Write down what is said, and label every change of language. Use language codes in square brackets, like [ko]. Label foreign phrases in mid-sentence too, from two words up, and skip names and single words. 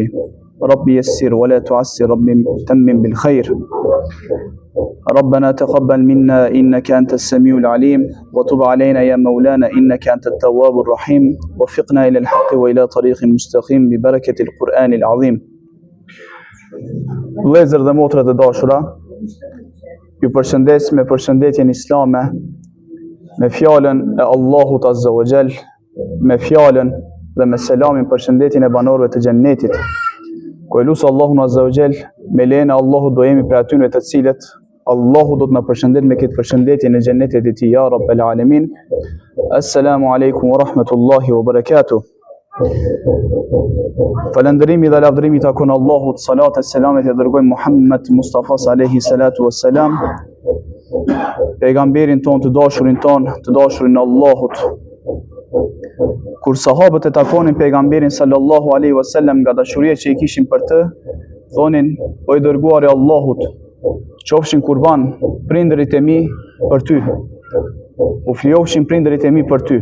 [ar] رب يسر ولا تعسر، رب تمم بالخير. ربنا تقبل منا إنك أنت السميع العليم، وتب علينا يا مولانا إنك أنت التواب الرحيم، وفقنا إلى الحق وإلى طريق مستقيم ببركة القرآن العظيم. [sq] Vëllezër dhe motra të dashura, ju përshëndes me përshëndetjen islame, me fjalën e Allahut [ar] عز وجل, [sq] me fjalën dhe me selamin përshëndetjen e banorëve të xhennetit. Ku e lutë Allahun [ar] عز وجل, [sq] me lejen e Allahut do jemi për atyre të cilët Allahu do të na përshëndet me këtë përshëndetje në xhennetin e tij, [ar] يا رب العالمين. السلام عليكم ورحمة الله وبركاته. [sq] Falënderimi dhe lavdërimi takon Allahut, salat e selamet e dërgojmë Muhammed Mustafa [ar] عليه الصلاة والسلام, [sq] pejgamberin ton të dashurin e Allahut. Kur sahabët e takonin pejgamberin [ar] صلى الله عليه وسلم [sq] nga dashuria që i kishin për të, thonin: o i dërguari i Allahut, qofshin kurban prindërit e mi për ty, u fliofshin prindërit e mi për ty.